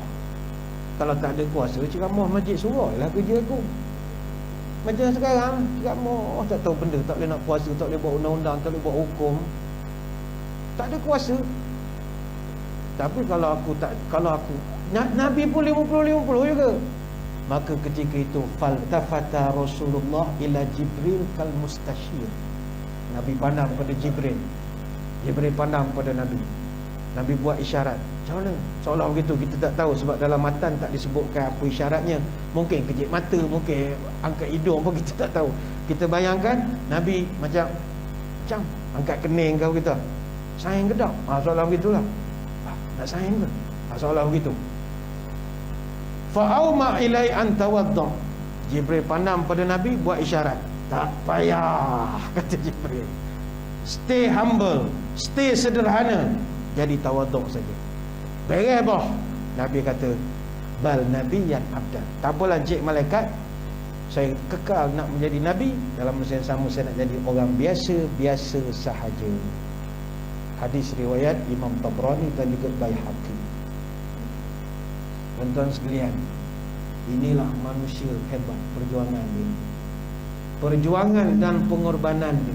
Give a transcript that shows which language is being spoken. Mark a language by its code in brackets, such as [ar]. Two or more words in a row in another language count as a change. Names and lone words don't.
[ms] Kalau tak ada kuasa, ceramah masjid surau lah kerja aku. Macam sekarang, ceramah tak tahu benda, tak boleh nak kuasa, tak boleh buat undang-undang, tak boleh buat hukum. Tak ada kuasa. Tapi kalau aku Nabi pun 50-50 juga. [ar] Maka ketika itu فالتفت رسول الله إلى جبريل كالمستشير. [ms] Nabi pandang pada Jibril. Jibril pandang pada Nabi. Nabi buat isyarat. Macam mana? Seolah begitu, kita tak tahu sebab dalam matan tak disebutkan apa isyaratnya. Mungkin kejip mata, mungkin angkat hidung pun kita tak tahu. Kita bayangkan Nabi macam angkat kening kau kita. Sayang ke tak? Seolah begitulah. Nak sayang ke? Seolah begitu. [ar] فأومأ إليه أن تواضع. [ms] Jibril pandang pada Nabi, buat isyarat. Tak payah, kata Jibril. [en] Stay humble, [ms] stay sederhana, jadi tawaduk saja. Beres boh. Nabi kata, [ar] بل نبيا عبدا. [ms] Tak apalah cik malaikat, saya kekal nak menjadi Nabi. Dalam masa yang sama saya nak jadi orang biasa sahaja. Hadis riwayat Imam Tabrani dan juga Baihaqi. Tuan-tuan sekalian, inilah manusia hebat, perjuangan dia, perjuangan dan pengorbanan dia.